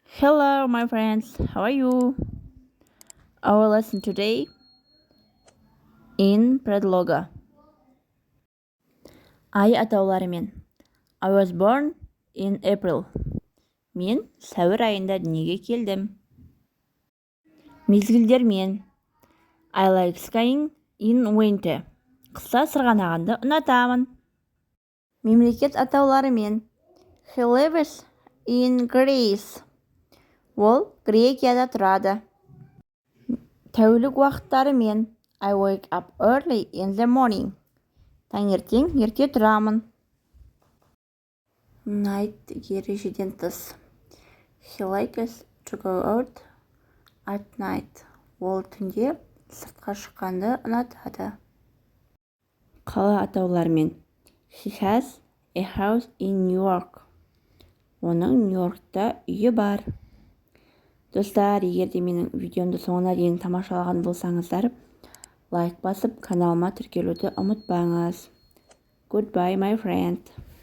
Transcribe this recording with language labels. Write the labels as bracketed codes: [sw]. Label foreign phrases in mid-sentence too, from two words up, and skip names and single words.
[en] Hello, my friends. How are you? Our lesson today in предлога. [kk] Ай атауларымен. [en] I was born in April. [kk] Мен сәуір айында дүниеге келдім. Мезгілдермен. [en] I like skiing in winter. [kk] Қыста сырғанағанды ұнатамын. Мемлекет атауларымен. [en] He lives in Greece. [kk] Ол Грекияда тұрады. Тәулік уақыттарымен. [en] I wake up early in the morning. [kk] Таңертең ерте тұрамын. Night ережеден тыс. [en] He likes to go out at night. [kk] Ол түнде сыртқа шыққанды ұнатады. Қала атауларымен. [en] He has a house in New York. [kk] Оның Нью-Йоркта үйі бар. Достар, егер де менің видеомды соңына дейін тамашалаған болсаңыздар, лайк басып, каналыма тіркелуді ұмытпаңыз. [en] Goodbye, my friend.